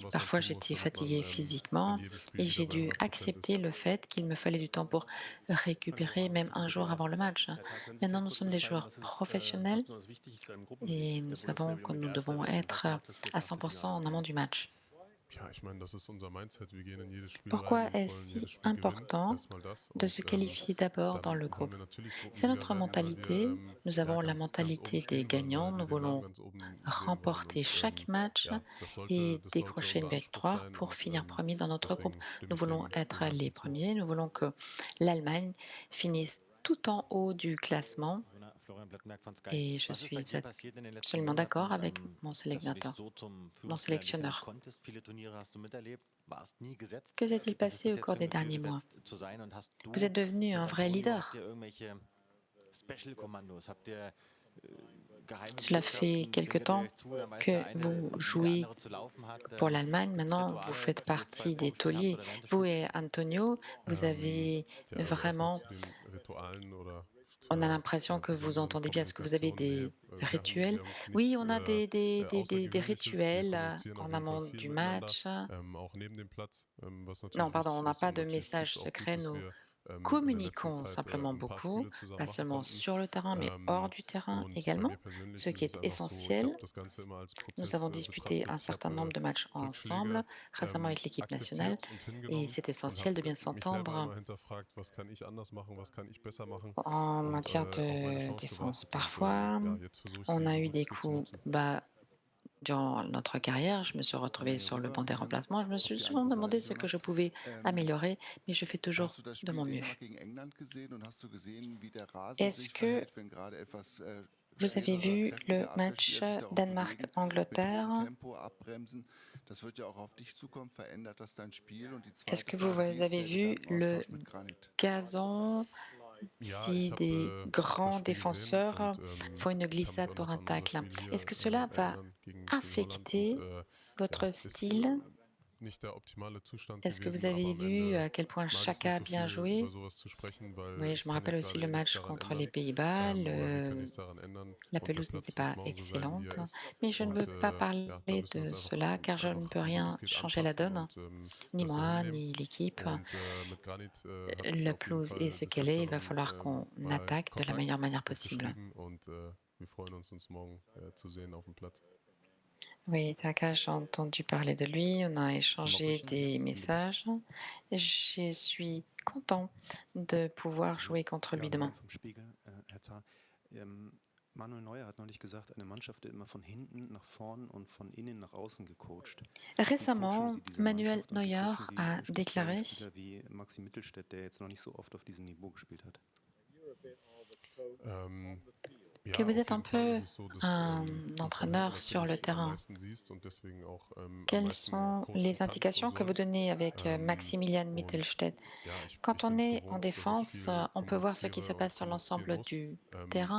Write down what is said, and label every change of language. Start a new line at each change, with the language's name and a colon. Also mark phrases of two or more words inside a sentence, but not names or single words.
French: Parfois, j'étais fatigué physiquement et j'ai dû accepter le fait qu'il me fallait du temps pour récupérer, même un jour avant le match. Maintenant, nous sommes des joueurs professionnels et nous savons que nous devons être à 100% en amont du match.
German: Ja, ich meine, das ist unser Mindset. Wir gehen in jedes Spiel rein
French: Pourquoi
German: und
French: est-ce
German: wollen jedes
French: si
German: Spiel gewinnen.
French: important
German: Erstmal das.
French: de se
German: Und
French: qualifier d'abord dans
German: dann
French: le
German: wollen
French: groupe?
German: wir natürlich
French: C'est
German: Gruppensieger
French: notre
German: werden, weil wir
French: mentalité. Nous
German: ja,
French: avons la
German: ganz oben
French: mentalité des
German: stehen wollen,
French: gagnants.
German: weil
French: Nous
German: wir den Namen
French: voulons
German: ganz oben sehen wollen.
French: remporter
German: Und
French: chaque match
German: ja,
French: et
German: das sollte
French: décrocher une
German: unser Anspruch
French: victoire
German: sein.
French: pour
German: Und
French: finir premier dans notre groupe.
German: deswegen stimme
French: Nous
German: ich
French: voulons
German: dem
French: être les
German: Ganzen zu.
French: premiers. Nous voulons que l'Allemagne finisse tout en haut du classement.
German: Florian Blöckmerk von Sky.
French: Et je
German: Was ist bei
French: suis
German: dir passiert in den letzten
French: absolument d'accord
German: Monaten,
French: avec mon
German: dass du dich
French: sélectionneur.
German: so zum
French: Mon
German: Führungsspieler entwickeln
French: sélectionneur.
German: konntest? Viele Turniere hast du miterlebt, warst nie gesetzt.
French: Que s'est-il
German: Was ist
French: passé
German: das
French: au
German: jetzt
French: cours
German: für ein
French: des
German: Gefühl,
French: derniers mois?
German: gesetzt zu sein? Und hast
French: Vous êtes
German: du
French: devenu un
German: mit
French: vrai
German: Antonio,
French: leader.
German: habt ihr irgendwelche Special-Kommandos? Habt ihr geheime
French: Cela fait
German: Botschaften?
French: quelque
German: Zwingt ihr
French: temps
German: euch zu, dann weiß
French: que
German: der eine,
French: vous
German: wie der
French: jouez
German: andere zu laufen hat?
French: pour l'Allemagne.
German: Gibt es
French: Maintenant, vous
German: Rituale,
French: faites
German: dass ihr zwei
French: partie des
German: Vorgespiele habt
French: tauliers.
German: oder während des
French: Vous
German: Spiels?
French: et Antonio, vous avez
German: Ja, also erstmal
French: vraiment,
German: zu den Ritualen oder
French: on a
German: zur
French: l'impression que vous
German: besonderen
French: entendez bien. Est-ce que vous avez
German: Kommunikation.
French: des
German: Nee,
French: rituels?
German: wir haben
French: Oui,
German: nichts
French: on a des
German: Außergewöhnliches. Wir
French: rituels
German: kommunizieren auf
French: en
German: jeden Fall
French: amont
German: viel
French: du
German: miteinander,
French: match.
German: auch neben dem Platz, was
French: Non,
German: natürlich
French: pardon, on
German: wichtig
French: n'a
German: ist.
French: pas
German: Und
French: de
German: natürlich tut
French: message
German: es auch gut,
French: secret.
German: dass
French: Nous
German: wir in der letzten
French: communiquons
German: Zeit
French: simplement
German: ein paar
French: beaucoup,
German: Spiele zusammen
French: pas
German: machen
French: seulement
German: konnten.
French: sur le terrain, mais hors du terrain
German: Und bei
French: également.
German: mir persönlich
French: Ce
German: ist
French: qui
German: es
French: est
German: einfach so, ich
French: essentiel,
German: habe das Ganze immer als
French: nous avons
German: Prozess
French: disputé
German: betrachtet.
French: un
German: Ich
French: certain
German: habe
French: nombre de matchs ensemble,
German: Rückschläge
French: récemment avec l'équipe nationale,
German: akzeptiert und
French: et
German: hingenommen
French: c'est
German: und
French: essentiel de
German: habe
French: bien
German: mich selber
French: s'entendre
German: immer hinterfragt, was kann ich anders machen, was kann ich besser machen
French: en
German: und
French: matière
German: auf meine
French: de
German: Chance
French: défense.
German: gewartet. Und
French: Parfois,
German: ja, jetzt versuche ich
French: on
German: sie
French: a eu des
German: möglichst gut zu
French: coups
German: nutzen.
French: bas durant notre carrière. Je me suis retrouvée sur le banc des remplacements. Je me suis souvent demandé ce que je pouvais améliorer, mais je fais toujours
German: Hast du das
French: de
German: Spiel
French: mon mieux.
German: Dänemark gegen England gesehen und hast du gesehen, wie der Rasen
French: Est-ce
German: sich
French: que
German: verhält, wenn gerade etwas
French: vous avez
German: schwerere,
French: vu le
German: kräftige
French: match
German: Abwehrspieler sich da auch bewegen, mit hohem
French: Danemark-Angleterre?
German: Tempo abbremsen? Das wird ja auch auf dich zukommen. Verändert das dein Spiel? Und die
French: Est-ce
German: zweite
French: que vous
German: Frage, wie ist
French: avez
German: der
French: vu le
German: Gedankenaustausch mit Granit?
French: gazon?
German: Ja,
French: Si
German: ich
French: des
German: habe das
French: grands
German: Spiel gesehen
French: défenseurs
German: und
French: font une
German: ich kann mich
French: glissade
German: auch
French: pour
German: noch
French: un
German: an unser
French: tacle,
German: Spiel
French: est-ce
German: hier
French: que cela va
German: erinnern gegen Holland.
French: affecter
German: Und
French: votre
German: ja, ist
French: style?
German: nicht der optimale Zustand
French: Est-ce que vous
German: gewesen, aber
French: avez
German: am
French: vu
German: Ende
French: à quel point
German: mag ich
French: Chaka a
German: nicht so
French: bien
German: viel
French: joué?
German: über sowas zu sprechen, weil
French: Oui,
German: ich
French: je me
German: kann
French: rappelle
German: jetzt
French: aussi
German: gerade
French: le
German: eh nichts
French: match
German: daran
French: contre les
German: ändern
French: Pays-Bas.
German: oder wir können nichts daran ändern
French: La
German: und der
French: pelouse
German: Platz
French: n'était
German: wird
French: pas
German: morgen so sein, wie
French: excellente,
German: er ist.
French: mais je ne
German: Und
French: veux pas
German: ja,
French: parler
German: da müssen wir
French: de
German: uns
French: cela car je ne
German: einfach
French: peux
German: so gut
French: rien
German: es geht
French: changer la
German: anpassen
French: donne,
German: und
French: ni
German: das so
French: moi,
German: hinnehmen.
French: ni l'équipe.
German: Und mit Granit hat
French: La
German: auf jeden
French: pelouse
German: Fall
French: est ce
German: des
French: qu'elle est, il va
German: Öfteren
French: falloir qu'on
German: mal
French: attaque de la
German: Kontakt
French: meilleure manière possible.
German: geschrieben und wir freuen uns morgen zu sehen auf dem Platz.
French: Oui, Taka, j'ai entendu parler de lui, on a échangé des messages. Je suis content de pouvoir jouer contre lui demain.
German: Vom Spiegel, Herr Tah. Manuel Neuer hat neulich gesagt, eine Mannschaft wird immer von hinten nach vorn und von innen nach außen gecoacht.
French: Récemment, Manuel Neuer a déclaré
German: Spieler wie Maxi Mittelstädt, der jetzt noch nicht so oft auf diesem Niveau gespielt hat.
French: que vous êtes un peu un entraîneur sur le terrain. Quelles sont les indications que vous donnez avec Maximilian Mittelstädt? Quand on est en défense, on peut voir ce qui se passe sur l'ensemble du terrain.